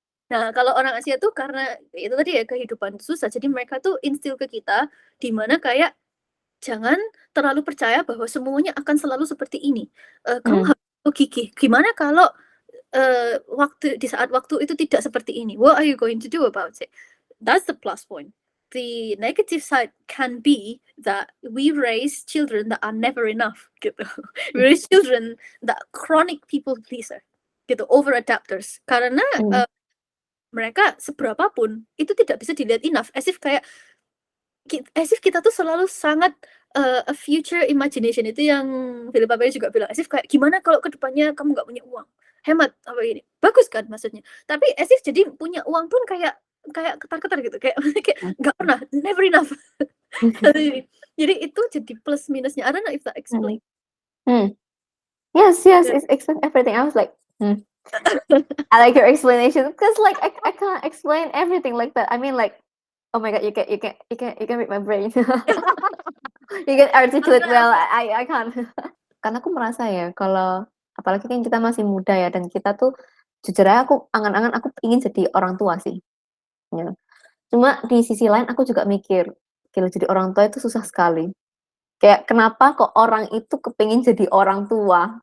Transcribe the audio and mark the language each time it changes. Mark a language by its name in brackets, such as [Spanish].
[Indonesian] Nah, kalau orang Asia tuh karena itu tadi ya kehidupan susah, jadi mereka tuh instill ke kita di mana kayak jangan terlalu percaya bahwa semuanya akan selalu seperti ini. Kamu harus gigih. Gimana kalau di saat waktu itu tidak seperti ini? [English] What are you going to do about it? That's the plus point. The negative side can be that we raise children that are never enough, [Indonesian] gitu. [English] We raise children that chronic people pleaser, [Indonesian] gitu, [English] over adapters. [Indonesian] Karena mereka seberapapun itu tidak bisa dilihat enough, as if kita tuh selalu sangat [English] a future imagination, [Indonesian] itu yang Philippa Perry juga bilang, as if kayak gimana kalau kedepannya kamu nggak punya uang, hemat apa ini, bagus kan maksudnya, tapi as if jadi punya uang pun kayak ketar-ketar gitu, kayak nggak pernah, never enough. Jadi itu jadi plus minusnya. [English] I don't know if that explain. Yes, it explains everything. I was like, I like your explanation because like I can't explain everything like that. I mean like, oh my god, you can read my brain. You can articulate well. I can't. [Indonesian] Karena aku merasa ya kalau apalagi kan kita masih muda ya dan kita tuh jujur aja aku angan-angan aku ingin jadi orang tua sih. Ya. Cuma di sisi lain aku juga mikir, gila jadi orang tua itu susah sekali. Kayak kenapa kok orang itu kepingin jadi orang tua?